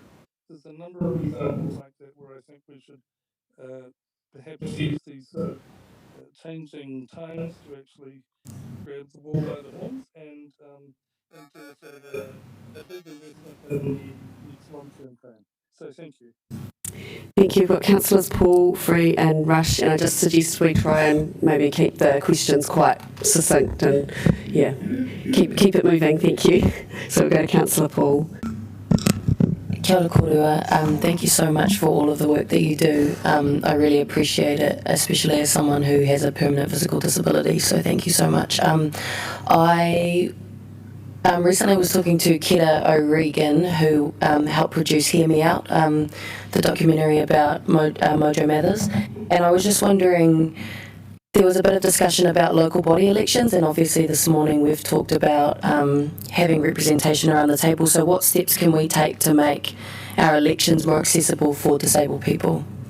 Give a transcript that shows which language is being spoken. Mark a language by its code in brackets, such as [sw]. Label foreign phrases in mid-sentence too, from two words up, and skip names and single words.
[en] There's a number of examples like that where I think we should perhaps use these changing times to actually grabs the ball by the horns and into sort of a big investment in the next long-term plan. So thank you. Thank you. We've got Councillors Paul, Free and Rush, and I just suggest we try and maybe keep the questions quite succinct and, yeah, keep it moving. Thank you. So we'll go to Councillor Paul. [mi] Kia ora korua. [en] Thank you so much for all of the work that you do. I really appreciate it, especially as someone who has a permanent physical disability, so thank you so much. I recently was talking to Kira O'Regan, who helped produce Hear Me Out, the documentary about Mojo Mathers, and I was just wondering, there was a bit of discussion about local body elections, and obviously this morning we've talked about having representation around the table, so what steps can we take to make our elections more accessible for disabled people?